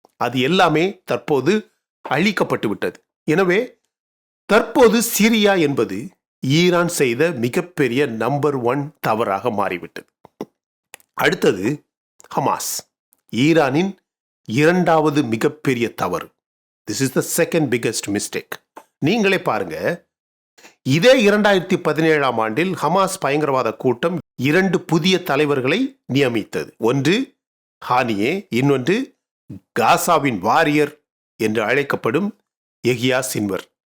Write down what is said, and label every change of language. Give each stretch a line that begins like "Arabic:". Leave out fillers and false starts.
Tamil: அது எல்லாமே தற்போது அழிக்கப்பட்டு விட்டது. எனவே தற்போது சிரியா என்பது ஈரான் செய்த மிகப்பெரிய நம்பர் 1 தவறாக மாறிவிட்டது. அடுத்தது ஹமாஸ், ஈரானின் 2வது மிகப்பெரிய தவறு.
English: This is the second biggest mistake.
Tamil: நீங்களே பாருங்க, இதே 2017ஆம் ஆண்டில் ஹமாஸ் பயங்கரவாத கூட்டம் 2 புதிய தலைவர்களை நியமித்தது. ஒன்று ஹானியே, இன்னொன்று காசாவின் வாரியர் என்று அழைக்கப்படும் யஹ்யா சின்வர்.